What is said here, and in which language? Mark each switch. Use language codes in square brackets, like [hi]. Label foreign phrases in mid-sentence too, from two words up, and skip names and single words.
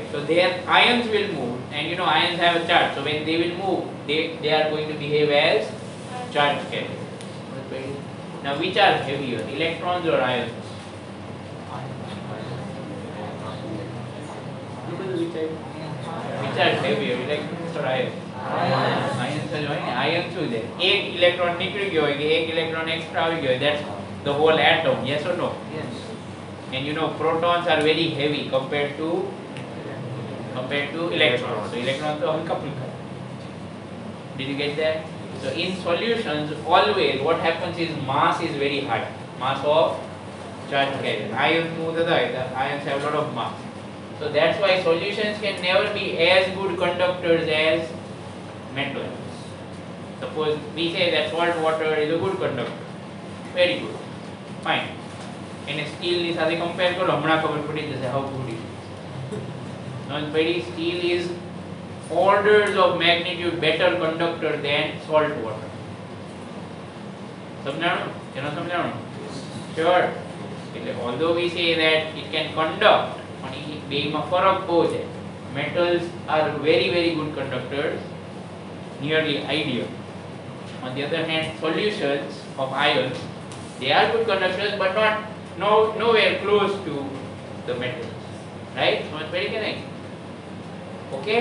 [en] So their ions will move, and you know ions have a charge. So when they will move, they are going to behave as charge carriers. Now which are heavier, electrons or ions? Which are heavier, electrons or ions? [gu] Ions જ હોય ને. ions શું છે? એક ઇલેક્ટ્રોન નીકળી ગયો હોય કે એક ઇલેક્ટ્રોન એક્સ્ટ્રા આવી ગયો હોય, [en] that's the whole atom. Yes or no? Yes. And you know protons are very heavy compared to electrons. So electrons are [hi] हल्का फुल्का. [en] Did you get that? So in solutions always what happens is mass is very high, mass of charge carrier. Ions move the ions have a lot of mass. So that's why solutions can never be as good conductors as metals. Suppose we say that salt water is a good conductor, very good, fine. And steel [gu] ની સાથે compare કરો, હમણાં ખબર પડી જશે [en] how good it is. Steel is orders of magnitude better conductor than salt water. સમજાણું? Sure. Although we say that it can conduct, [gu] પણ બેમાં ફરક બહુ છે. [en] Metals are very good conductors, nearly ideal. On the other hand, solutions of ions, they are good conductors but nowhere close to the metals. Right? So it's very correct. Okay?